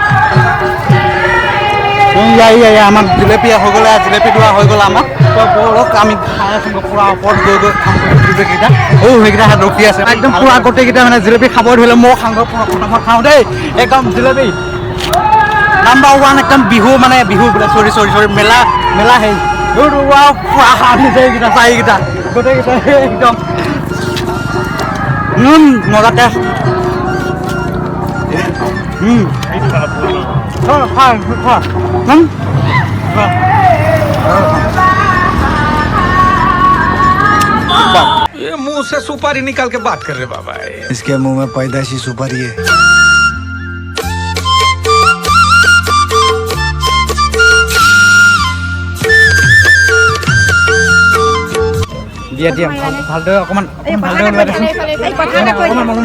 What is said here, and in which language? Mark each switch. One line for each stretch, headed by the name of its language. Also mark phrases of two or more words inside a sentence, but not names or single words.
Assamese: আমাৰ জিলেপি হৈ গ'লে জিলেপি দোৱা হৈ গ'ল আমাক বৰক আমি খাই আছোঁ পূৰা ওপৰত গৈ গৈ খাম জিলেপিকেইটা সেইকেইটা হাত ৰখি আছে একদম পূৰা গোটেইকেইটা মানে জিলেপি খাব ধৰিলে মই প্ৰথমত খাওঁ দেই একদম জিলেপি নাম্বাৰ 1 একদম বিহু মানে বিহু বোলে চৰি মেলা হেৰি পূৰা খাই এইকেইটা চাৰিকেইটা গোটেইকেইটা একদম মজা টেষ্ট
Hindi: ये मुंह से सुपारी निकाल के बात कर रहे बाबा इसके मुंह में पैदाइशी सुपारी है
Assamese: দিয়া ভালদৰে অকণমান ভালদৰে ওলাই দেচোন অকণমান